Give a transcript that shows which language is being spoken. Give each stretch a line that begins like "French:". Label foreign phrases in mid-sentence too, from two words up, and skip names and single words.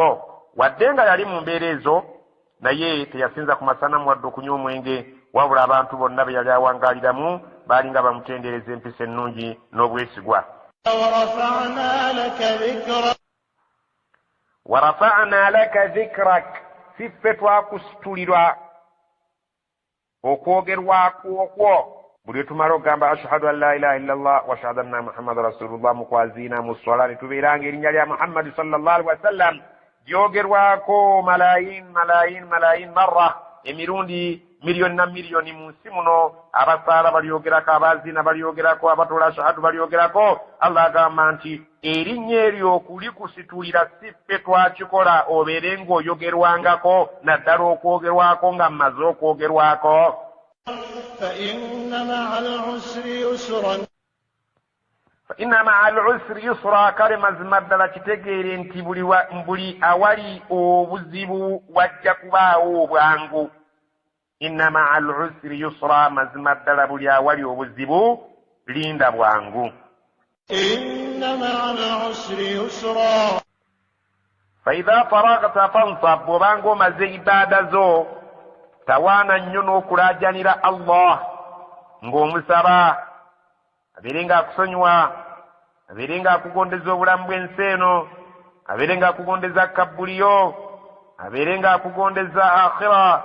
Ganda: Wadde nga yali mu mbeera ezo, naye teyasinza ku masanamu wadde okunywa omwenge, wabula abantu bonna be yali awangaaliramu baali nga bamutendereza empisa ennungi n'obwesigwa.
Arabic: ورفعنا لك ذكرك,
Ganda: si ffe twakusitulirwa okwogerwako okwo. Buli tumala okugamba
Arabic: أشهد أن لا إله إلا الله وأشهد أن محمدا رسول الله
Ganda: mukwaziina mu swala ne tubeeranga erinnya lya Muhammad
Arabic: صلى الله عليه وسلم
Ganda: lyogerwako
Arabic: ملايين مرة,
Ganda: emirundi miliyoni na miliyoni mu nsi muno. Abasaala balyogerako, abaziina balyogerako, abatola ashhadu balyogerako. Allah agamba nti erinnya eryo okulikusitulira si ffe twakikola obeere ng'oyogerwangako, naddala okwogerwako nga mmaze okwogerwako.
Arabic: فإن مع العسر يسرا,
Ganda: kale mazima ddala kitegeere nti buli awali obuzibu wajja kubaawo obwangu.
Arabic: إن مع العسر يسرا,
Ganda: mazima ddala buli awali obuzibu linda bwangu.
Arabic: إن مع العسر يسرا فإذا فرغت فانصب,
Ganda: bw'obanga omaze ibaada zo tawaana nnyo n'okulaajanira Allah ng'omusaba abeere ng'akusonyiwa, abeere ng'akugondeza obulamu bw'ensi eno, abeere ng'akugondeza kabbuliyo, abeere ng'akugondeza akhira.